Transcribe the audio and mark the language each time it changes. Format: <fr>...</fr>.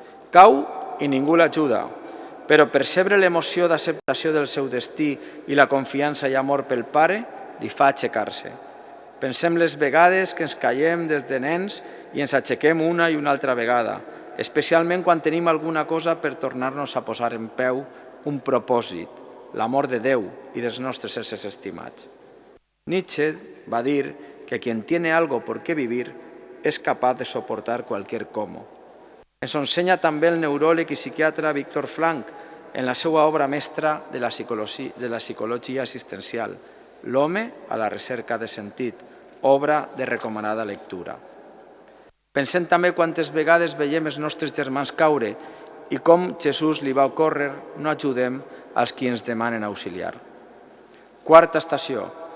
<ca>Cau i ningú l'ajuda, però percebre l'emoció d'acceptació del seu destí i la confiança i amor pel Pare li fa aixecar-se. Pensem les vegades que ens caiem des de nens i ens aixequem una i una altra vegada, especialment quan tenim alguna cosa per tornar-nos a posar en peu, un propòsit, l'amor de Déu i dels nostres éssers estimats.</ca> <es>Nietzsche</es> <ca>va dir que</ca> <es>quien tiene algo por qué vivir es capaz de soportar cualquier cómo.</es> <ca>Ens ensenya també el neuròleg i psiquiatre Víctor Frank en la seva obra mestra de la psicologia assistencial, L'home a la recerca de sentit, obra de recomanada lectura. Pensem també quantes vegades veiem els nostres germans caure i com Jesús li va ocórrer no ajudem als qui ens demanen auxiliar. Quarta estació.</ca>